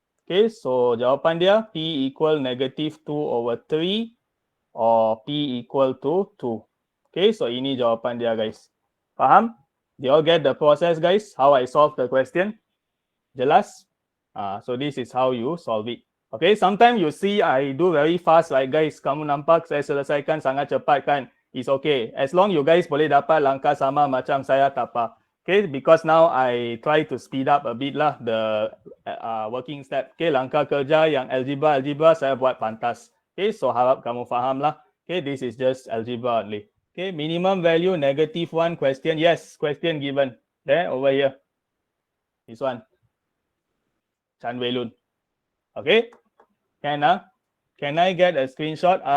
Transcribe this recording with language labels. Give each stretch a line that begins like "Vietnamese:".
English: Okay, so
Malay: jawapan dia
English: p equal negative 2 over 3 or p equal to 2.
Malay: Okay, so ini jawapan dia guys. Faham?
English: Do you all get the process guys? How I solve the question?
Malay: Jelas?
English: So this is how you solve it. Okay, sometimes you see I do very fast like guys.
Malay: Kamu nampak saya selesaikan sangat cepat kan?
English: It's okay. As long you guys
Malay: boleh dapat langkah sama macam saya tak apa.
English: Okay, because now I try to speed up a bit lah the working step.
Malay: Okay, langkah kerja yang algebra saya buat pantas. Okay, so harap kamu faham lah.
English: Okay, this is just algebra only. Okay, minimum value negative 1 question. Yes, question given. There, over here. This one. Chan Wei Lun. Okay, can I get a screenshot?